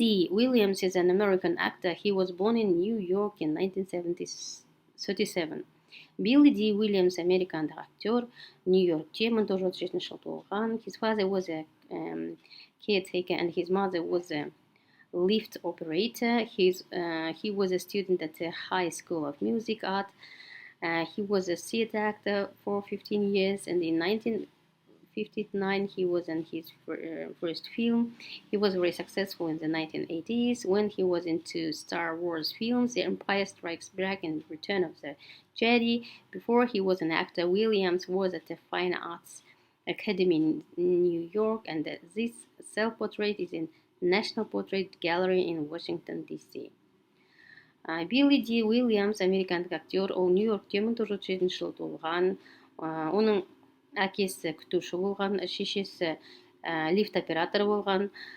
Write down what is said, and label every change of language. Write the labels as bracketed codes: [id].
[en] Williams is an American actor. He was born in New York in 1937. Billy D. [kk] Williams, американдық актер, Нью-Йоркте 1937 жылы туылған. [en] His father was a caretaker and his mother was a lift operator. He was a student at the High School of Music Art. He was a theater actor for 15 years and in 19 1959, he was in his first film. He was very successful in the 1980s when he was into Star Wars films, The Empire Strikes Back and Return of the Jedi. Before he was an actor, Williams was at the Fine Arts Academy in New York, and this self-portrait is in National Portrait Gallery in Washington, D.C. [kk] Билли Ди Уильямс, американдық актер, ол Нью-Йоркте 1907 жылы туылған. Оның әкесі күтуші болған, шешесі лифт операторы болған.